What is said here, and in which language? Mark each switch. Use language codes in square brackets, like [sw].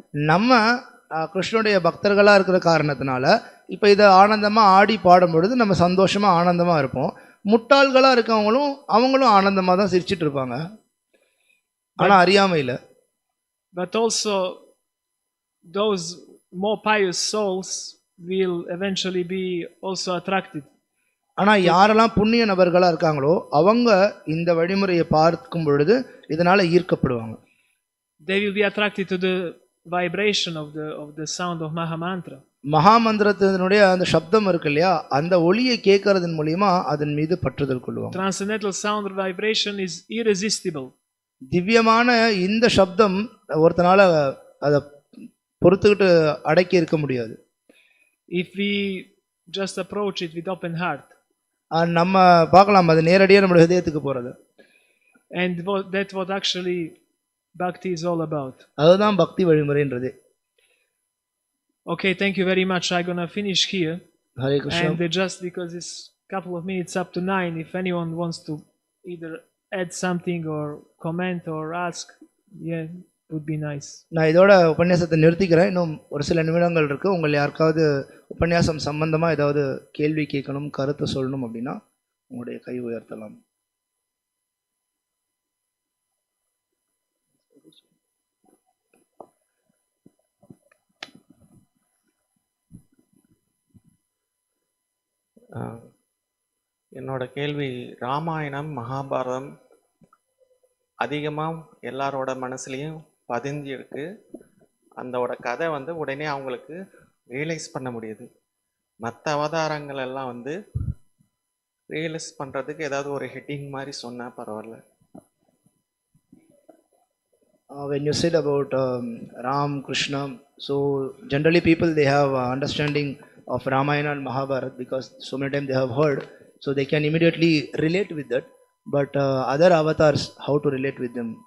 [ta] நம்ம கிருஷ்ணனுடைய பக்தர்களாக இருக்கிற காரணத்தினால இப்போ இதை ஆனந்தமாக ஆடி பாடும் பொழுது நம்ம சந்தோஷமாக ஆனந்தமாக இருப்போம். முட்டாள்களாக இருக்கவங்களும் அவங்களும் ஆனந்தமாக தான் சிரிச்சிட்டு இருப்பாங்க, ஆனால் அறியாமையில். [en] But also those more pious souls will eventually be also attracted. [ta] ஆனால் யாரெல்லாம் புண்ணிய நபர்களாக இருக்காங்களோ அவங்க இந்த வழிமுறையை பார்க்கும் பொழுது இதனால் ஈர்க்கப்படுவாங்க. [en] They will be attracted to the vibration of the sound of Mahamantra. [ta] மகாமந்திரத்தினுடைய அந்த சப்தம் இருக்கு இல்லையா, அந்த ஒளியை கேட்கறதன் மூலியமா அதன் மீது பற்றுதல் கொள்வாங்க. [en] Transcendental sound vibration is irresistible. [ta] திவ்யமான இந்த சப்தம் ஒருத்தனால அதை பொறுத்துக்கிட்டு அடக்கி இருக்க முடியாது. [en] If we just approach it with open heart. [ta] நம்ம பார்க்கலாம் அது நேரடியாக நம்மளுடைய இதயத்துக்கு போறது. [en] And that's what actually bhakti is all about. [ta] அதுதான் பக்தி வழிமுறைன்றது. [en] Okay, thank you very much. I'm gonna finish here. Hare Krishna. And just because it's a couple of minutes up to 9, if anyone wants to either add something or comment or ask, would be nice. [ta] நான் இதோட உபன்யாசத்தை நிறுத்திக்கிறேன். இன்னும் ஒரு சில நிமிடங்கள் இருக்கு. உங்கள் யாருக்காவது உபன்யாசம் சம்பந்தமா ஏதாவது கேள்வி கேட்கணும், கருத்து சொல்லணும் அப்படின்னா உங்களுடைய கை உயர்த்தலாம். என்னோட கேள்வி, ராமாயணம் மகாபாரதம் அதிகமாக எல்லாரோட மனசுலேயும் பதிஞ்சிருக்கு. அந்தோட கதை வந்து உடனே அவங்களுக்கு ரியலைஸ் பண்ண முடியுது. மற்ற அவதாரங்கள் எல்லாம் வந்து ரியலைஸ் பண்ணுறதுக்கு ஏதாவது ஒரு ஹெட்டிங் மாதிரி சொன்னால் பரவாயில்ல. [en] When you said about Ram, Krishna, so generally people they have understanding of Ramayana and Mahabharata because so many times they have heard, so they can immediately relate with that. But other avatars, how to relate with them?